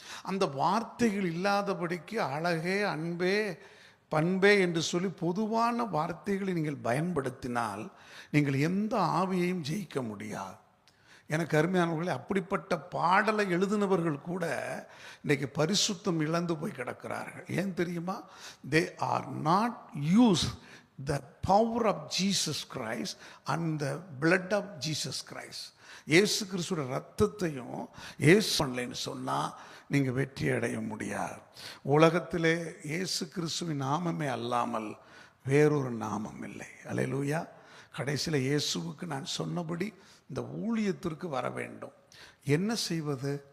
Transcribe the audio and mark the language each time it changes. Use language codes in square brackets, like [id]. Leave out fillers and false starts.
[ta] அந்த வார்த்தைகள் இல்லாதபடிக்கு அழகே, அன்பே, பண்பே என்று சொல்லி பொதுவான வார்த்தைகளை நீங்கள் பயன்படுத்தினால் நீங்கள் எந்த ஆவியையும் ஜெயிக்க முடியாது. எனக்கு அருமையானவர்களே, அப்படிப்பட்ட பாடலை எழுதினவர்கள் கூட இன்றைக்கு பரிசுத்தம் இழந்து போய் கிடக்கிறார்கள். ஏன் தெரியுமா? [en] They are not use the power of Jesus Christ and the blood of Jesus Christ. [ta] இயேசு கிறிஸ்துவோட ரத்தத்தையும் இயேசு பண்ணலைன்னு சொன்னால் நீங்கள் வெற்றி அடைய முடியாது. உலகத்திலே இயேசு கிறிஸ்துவின் நாமமே அல்லாமல் வேறொரு நாமம் இல்லை. அல்லேலூயா. கடைசியில் இயேசுவுக்கு நான் சொன்னபடி இந்த ஊழியத்திற்கு வர வேண்டும். என்ன செய்வது?